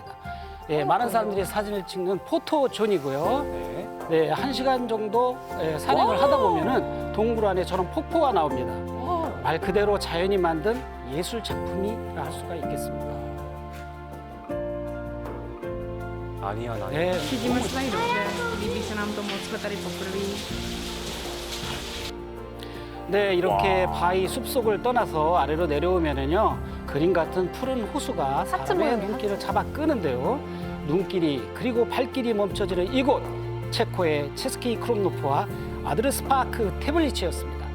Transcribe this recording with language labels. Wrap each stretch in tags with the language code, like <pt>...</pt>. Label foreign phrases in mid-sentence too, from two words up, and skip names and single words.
<ko>많은 사람들이 사진을 찍는 포토존이고요. 네, 1시간 정도 산행을 하다 보면은 동굴 안에 저런 폭포가 나옵니다. 말 그대로 자연이 만든 예술 작품이라 할 수가 있겠습니다. 아니야, 나. 네,</ko> <cs>Vidíme se tady dobře, líbí se nám to moc, jsme tady poprvé.</cs> <ko>네, 이렇게 바위 숲속을 떠나서 아래로 내려오면은요, 그림 같은 푸른 호수가 사람의 모양이야, 눈길을 잡아 끄는데요. 눈길이 그리고 발길이 멈춰지는 이곳, 체코의 체스키 크롬노프와 아드르스파크 태블리체였습니다.</ko>